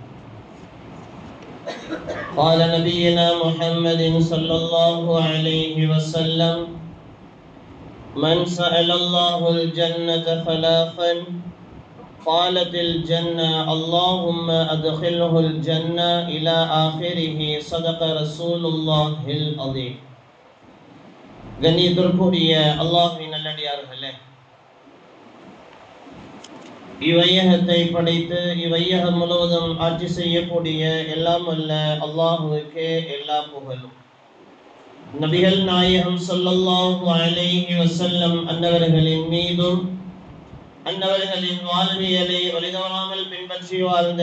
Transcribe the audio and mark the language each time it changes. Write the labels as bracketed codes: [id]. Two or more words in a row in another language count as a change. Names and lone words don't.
[ar] قال نبينا محمد صلى الله عليه وسلم: من سأل الله الجنة ثلاثا قالت الجنة اللهم أدخله الجنة إلى آخره. صدق رسول الله العظيم. [ta] கண்ணியத்திற்குரிய அல்லாஹ்வின் நல்லடியார்களே, இவ்வையகத்தை படைத்து இவ்வையகம் முழுவதும் ஆட்சி செய்யக்கூடிய எல்லாம் அல்ல அல்லாஹுவுக்கே எல்லா புகழும். நபிகள் நாயகம் [ar] صلى الله عليه وسلم [ta] அன்னவர்களின் மீதும் அன்னவர்களின் வாழ்வியலை ஒளிதவறாமல் பின்பற்றி வாழ்ந்த